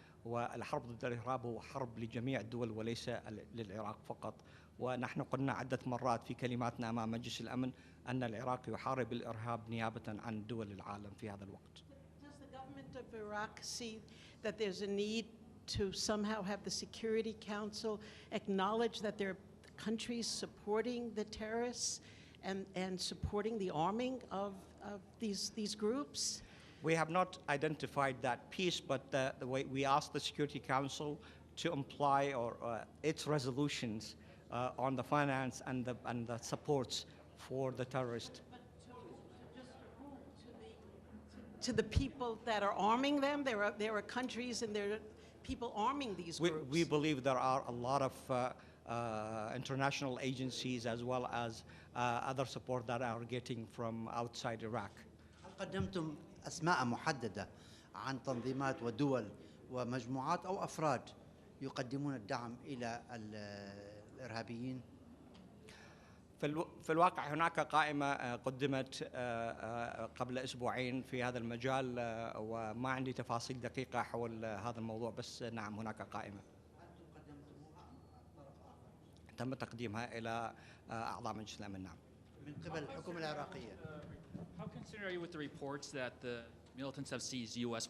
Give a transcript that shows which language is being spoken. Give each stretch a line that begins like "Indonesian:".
Arabic: والحرب ضد الإرهاب هو حرب لجميع الدول وليس للعراق فقط. ونحن قلنا عدة مرات في كلماتنا أمام مجلس الأمن أن العراق يحارب الإرهاب نيابة عن دول العالم في هذا الوقت.
English: Does the government of Iraq see that there's a need to somehow have the Security Council acknowledge that there are countries supporting the terrorists and supporting the arming of these groups? We have not identified that piece, but the way we asked the Security Council to imply or its resolutions on the finance and the supports for the terrorists. But to the people that are arming them, there are countries and there are people arming these groups. We believe there are a lot of international agencies as well as other support that are getting from outside Iraq.
Arabic: هل قدمتم أسماء محددة عن تنظيمات ودول ومجموعات أو أفراد يقدمون الدعم إلى الإرهابيين؟ في الواقع هناك قائمة قدمت قبل أسبوعين في هذا المجال، وما عندي تفاصيل دقيقة حول هذا الموضوع، بس نعم هناك قائمة تم تقديمها إلى أعضاء مجلس الأمن. نعم. من قبل الحكومة العراقية.
English: How concerned are you with the reports that the militants have seized U.S.